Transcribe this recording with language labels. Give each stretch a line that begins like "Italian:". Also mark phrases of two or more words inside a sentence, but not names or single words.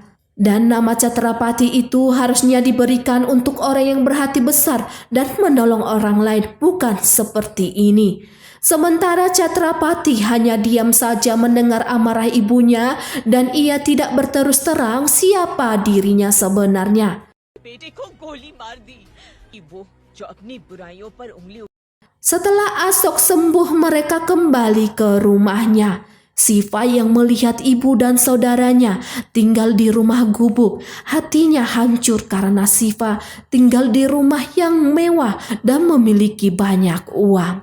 Indonesian: Dan nama Chatrapati itu harusnya diberikan untuk orang yang berhati besar dan menolong orang lain, bukan seperti ini. Sementara Chatrapati hanya diam saja mendengar amarah ibunya dan ia tidak berterus terang siapa dirinya sebenarnya.
Hindi: बेटे को गोली मार दी वो जो अपनी बुराइयों पर उंगली
Indonesian: Setelah Asok sembuh, mereka kembali ke rumahnya. Siva yang melihat ibu dan saudaranya tinggal di rumah gubuk, hatinya hancur karena Siva tinggal di rumah yang mewah dan memiliki banyak uang.